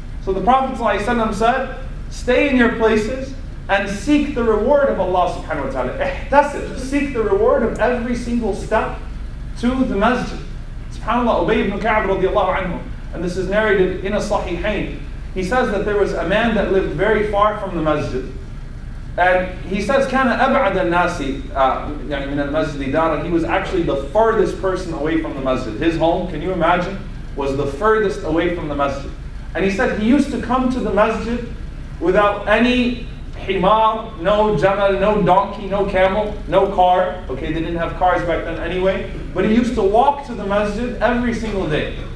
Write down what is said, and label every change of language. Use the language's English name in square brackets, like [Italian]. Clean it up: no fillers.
[English] So the Prophet ﷺ said, stay in your places and seek the reward of Allah subhanahu wa ta'ala. Ihtasib, seek the reward of every single step to the masjid. SubhanAllah, Ubay ibn Ka'b radiallahu anhu, and this is narrated in a Sahihain. He says that there was a man that lived very far from the masjid. And he says, [Arabic] كَانَ أَبْعَدَ النَّاسِ مِنَ الْمَسْجِدِ دَارًا. [English] He was actually the furthest person away from the masjid. His home, can you imagine, was the furthest away from the masjid. And he said he used to come to the masjid without any himar, no jamal, no donkey, no camel, no car. Okay, they didn't have cars back then anyway. But he used to walk to the masjid every single day.